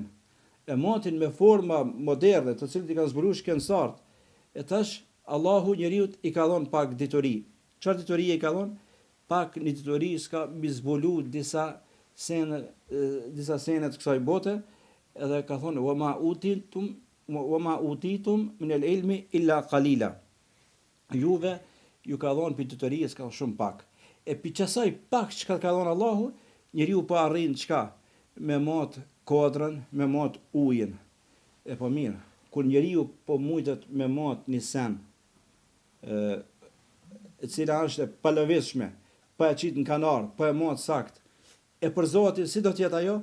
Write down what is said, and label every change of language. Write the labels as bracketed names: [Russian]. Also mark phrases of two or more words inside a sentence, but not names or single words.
[Albanian] E matin me forma moderne, të cilët i kanë zbuluar shkencëtarët. E tash Allahu njeriu i ka dhënë pak ditori. Çfarë ditori i ka dhënë? Pak një ditori s'ka mi zbulu disa sene të kësaj bote, edhe ka thonë [Arabic] وما أوتيتم من العلم إلا قليلا. [Albanian] Juve ju ka dhënë për ditorisë ka shumë pak. E për qasaj pak që ka dhënë Allahu, njeriu po arrin çka? Me mot kodrën, me mot ujin. E po mirë, kur njeriu po mujtet me mot një sen, e cila është e palëvizshme, pa e qitë në kanar, pa e mot sakt, e për Zotin si do tjetë ajo?